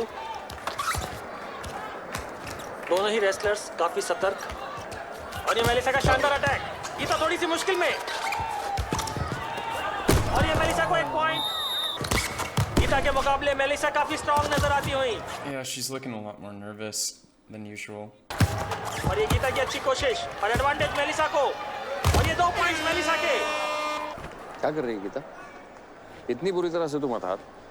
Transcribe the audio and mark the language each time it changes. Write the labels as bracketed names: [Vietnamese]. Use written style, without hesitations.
[Hindi] दोनों ही रेसलर्स काफी सतर्क और ये मेलिसा का शानदार अटैक। गीता थोड़ी सी मुश्किल में और ये मेलिसा को 1 पॉइंट। गीता के मुकाबले मेलिसा काफी स्ट्रांग नजर आती हुई। [English] Yeah, she's looking a lot more nervous than usual. [Hindi] और ये गीता की अच्छी कोशिश और एडवांटेज मेलिसा को और ये 2 पॉइंट्स मेलिसा के। क्या कर रही है गीता? इतनी बुरी तरह से तो मत हार।